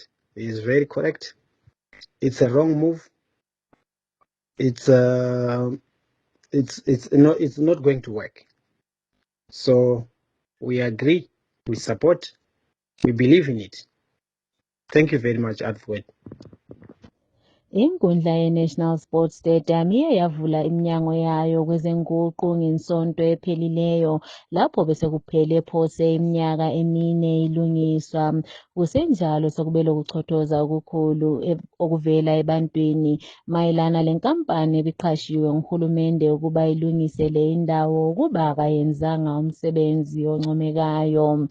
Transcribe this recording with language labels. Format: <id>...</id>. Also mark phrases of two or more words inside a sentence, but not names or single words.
<en>He is very correct. It's a wrong move. It's not going to work. So we agree, we support, we believe in it. Thank you very much, Advocate.</en> <nd>Inkundla ye-National Sports Stadium iye yavula iminyango yayo kwezenguqu ngesonto ephelileyo lapho bese kuphele phose iminyaka emine ilungiswa. Kusenjalo sokubele ukuchothoza okukhulu okuvela ebantwini mayelana lenkampani ebiqhashiwe nguhulumende ukuba ilungisele indawo ukuba akayenzanga umsebenzi oncomekayo.</nd>